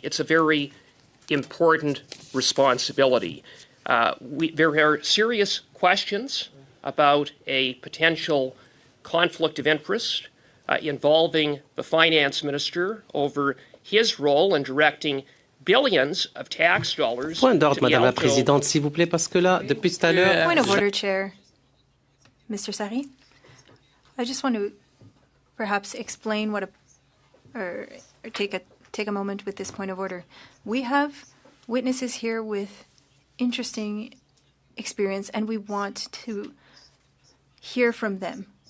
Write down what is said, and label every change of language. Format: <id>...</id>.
<en>It's a very important responsibility. There are serious questions about a potential conflict of interest involving the finance minister over his role in directing billions of tax dollars.</en> <fr>Point d'ordre, Madame la Présidente, s'il vous plaît, parce que là, depuis tout à l'heure...</fr> <en>Point of order, Chair. Mr. Sari? I just want to perhaps explain or take a moment with this point of order. We have witnesses here with interesting experience, and we want to hear from them.</en>